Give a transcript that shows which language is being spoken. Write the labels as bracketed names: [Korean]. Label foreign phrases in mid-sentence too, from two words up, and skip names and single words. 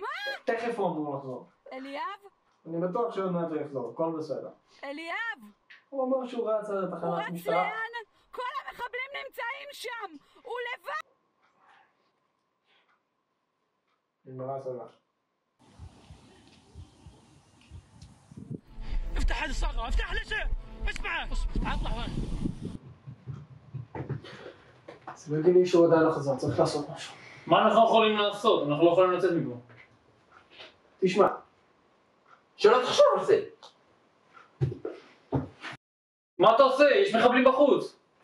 [Hebrew] תכף הוא אמור לחזור. אליאב? אני בטוח שעוד מעט הוא יחזור, הכל בסדר. אליאב? הוא אומר שהוא רץ עד התחנת הוא רץ משטרה. לאן? כל המחבלים נמצאים שם! הוא לבד! נגמרה הסוללה. [Arabic] افتح هذه الصاغة افتح ليش اسمع اطلع وين [Hebrew] זה לא הגיוני שהוא עדיין לא חזר, צריך לעשות משהו. מה אנחנו יכולים לעשות? אנחנו לא יכולים לצאת מפה. תשמע, שלא תחשוב על זה. מה אתה עושה? יש מחבלים בחוץ.